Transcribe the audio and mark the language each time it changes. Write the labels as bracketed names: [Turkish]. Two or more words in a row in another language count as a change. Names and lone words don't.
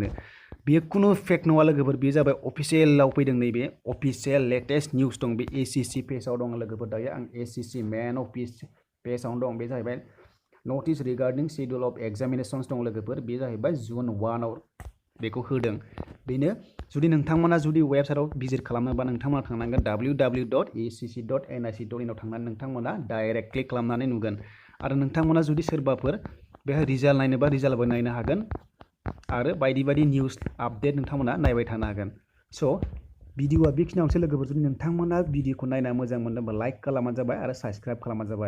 [Bodo] बेयो खुनु फेक नङा लोगोफोर बेयो जाबाय अफिसियेलाव फैदों नैबे अफिसियेल [English] latest news [Bodo] दं बे एसएससी पेजआव दं लोगोफोर दायो आं एसएससी [English] main office [Bodo] पेजआवनो दं बे जाहैबाय [English] notice regarding schedule of examinations [Bodo] दं लोगोफोर बे जाहैबाय जुन 1 आव बेखौ होदों बेनो। जुदि नोंथांमोना जुदि वेबसाइटआव भिजिट खालामनोबा नोंथांमोना थांनांगोन www.acc.nic.in आव थांनानै नोंथांमोना डाइरेक्ट क्लिक खालामनानै नुगोन। आरो नोंथांमोना जुदि सोरबाफोर बेहाय रिजाल्ट नायनोबा रिजाल्टबो नायनो हागोन आरो बायदि बायदि [English] news update [Bodo] नोंथांमोना नायबाय थानो हागोन। स' भिडिअआ बेखिनियावनोसै लोगोफोर। जुदि नोंथांमोना भिडिअखौ नायना मोजां मोनदोंबा लाइक खालामबानो जाबाय आरो साबस्क्राइब खालामबानो जाबाय।